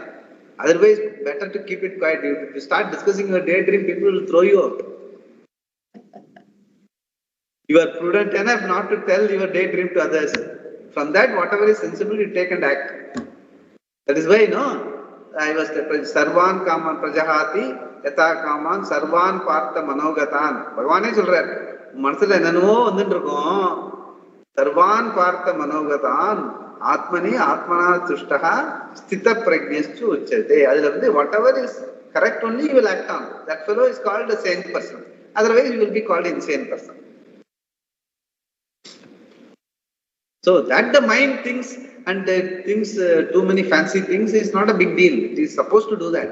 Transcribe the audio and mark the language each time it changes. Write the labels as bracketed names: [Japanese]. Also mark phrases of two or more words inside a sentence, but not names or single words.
[English] Otherwise, better to keep it quiet. If you start discussing your daydream, people will throw you out. You are prudent enough not to tell your daydream to others. From that, whatever is sensible, you take and act. That is why, I was [Sanskrit] सर्वान् कामान् प्रजहाति, यदा कामान्, सर्वान् पार्थ मनोगतान्. Bhagavane [Tamil] சொல்றார் மனசுல என்னென்னவோ வந்துட்டு இருக்கும் [Sanskrit] सर्वान् पार्थ मनोगतान् आत्मनि आत्मना तुष्टः स्थित प्रज्ञस्तु उच्यते. [Tamil] அதுல வந்து [English] whatever is correct only you will act on. That fellow is called a sane person. Otherwise you will be called insane person. So that the mind thinks and thinks too many fancy things is not a big deal. It is supposed to do that.